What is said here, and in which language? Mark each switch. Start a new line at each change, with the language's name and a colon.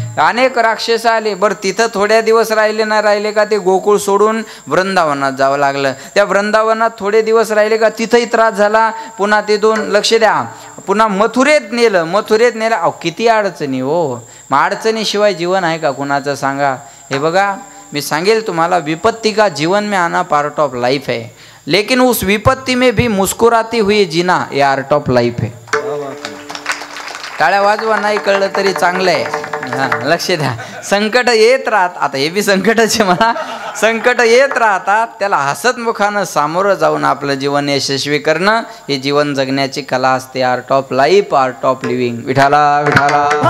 Marathi: अनेक राक्षस आले. बरं तिथं थोड्या दिवस राहिले ना राहिले का ते गोकुळ सोडून वृंदावनात जावं लागलं. त्या वृंदावनात थोडे दिवस राहिले का तिथंही त्रास झाला. पुन्हा तिथून लक्ष द्या, पुन्हा मथुरेत नेलं. मथुरेत नेलं. अहो किती अडचणी हो. मग अडचणीशिवाय जीवन आहे का कुणाचं सांगा. हे बघा, मी सांगेल तुम्हाला,
Hindi: विपत्ति का जीवन में आना
English: part of life
Hindi: है, लेकिन उस विपत्ति में भी मुस्कुराती हुई जीना ये
English: art of life
Hindi: है.
Marathi: टाळ्या वाजवा, नाही कळलं तरी चांगलं आहे. हां, लक्ष द्या. संकट येत राहत, आता हे बी संकटाचे म्हणा, संकट येत राहतात, त्याला हसतमुखानं सामोरं जाऊन आपलं जीवन यशस्वी करणं हे जीवन जगण्याची कला असते.
English: Art of life, art of living. विठाला विठाला.